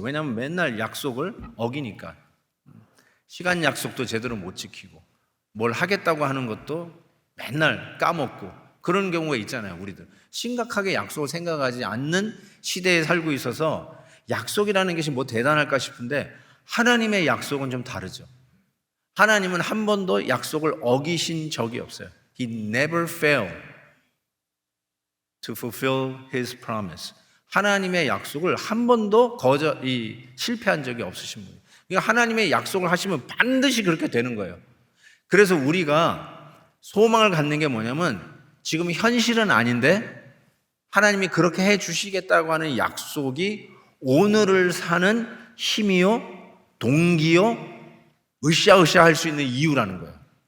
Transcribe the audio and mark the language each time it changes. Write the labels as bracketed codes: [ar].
[ko] 왜냐하면 맨날 약속을 어기니까. 시간 약속도 제대로 못 지키고 뭘 하겠다고 하는 것도 맨날 까먹고 그런 경우가 있잖아요. 우리들 심각하게 약속을 생각하지 않는 시대에 살고 있어서 약속이라는 것이 뭐 대단할까 싶은데 하나님의 약속은 좀 다르죠. 하나님은 한 번도 약속을 어기신 적이 없어요. [en] He never failed to fulfill His promise. [ko] 하나님의 약속을 한 번도 실패한 적이 없으신 분이에요. 그러니까 하나님의 약속을 하시면 반드시 그렇게 되는 거예요. 그래서 우리가 소망을 갖는 게 뭐냐면 지금 현실은 아닌데 하나님이 그렇게 해 주시겠다고 하는 약속이 오늘을 사는 힘이요, 동기요, 으쌰으쌰 할 수 있는 이유라는 거예요.